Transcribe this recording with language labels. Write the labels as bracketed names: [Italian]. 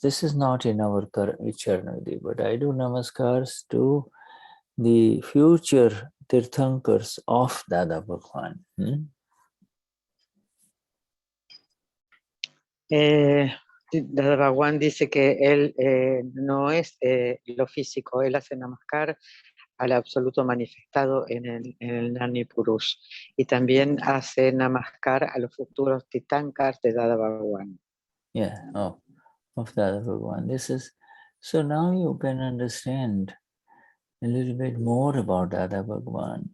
[English] This is not in our Charnavidi, but I do namaskars to the future Tirthankars of Dada Bhagwan. [Spanish] Dada Bhagwan dice que él no es lo físico, él hace namaskar al absoluto manifestado en el Gnani Purush y también hace namaskar a los futuros titankars de Dada Bhagwan. [English] Yeah, of Dada Bhagwan. This is, so now you can understand a little bit more about Dada Bhagwan.